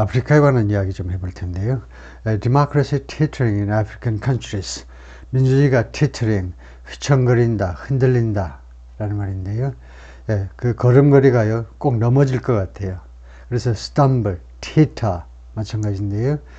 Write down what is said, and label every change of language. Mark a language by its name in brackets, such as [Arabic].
[Korean] 아프리카에 관한 이야기 좀 해볼 텐데요. [English] Democracy teetering in African countries. [Korean] 민주주의가 teetering, 휘청거린다, 흔들린다 라는 말인데요. 예, 그 걸음걸이가요, 꼭 넘어질 것 같아요. 그래서 stumble, teeter 마찬가지인데요.